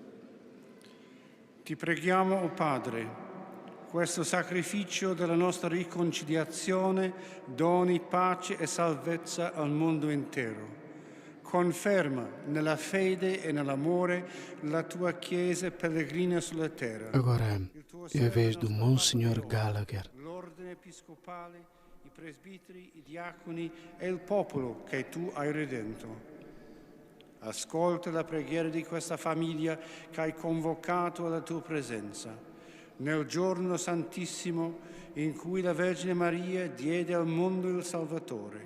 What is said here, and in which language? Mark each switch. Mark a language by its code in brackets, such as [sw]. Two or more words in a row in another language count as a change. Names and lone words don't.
[it] Ti preghiamo, o Padre, questo sacrificio della nostra riconciliazione doni pace e salvezza al mondo intero. Conferma nella fede e nell'amore la tua Chiesa pellegrina sulla terra. [pt] Agora é a vez do Monsignor Gallagher. [it] L'ordine episcopale, i presbiteri, i diaconi e il popolo che tu hai redento. Ascolta la preghiera di questa famiglia che hai convocato alla tua presenza. Nel giorno santissimo in cui la Vergine Maria diede al mondo il Salvatore.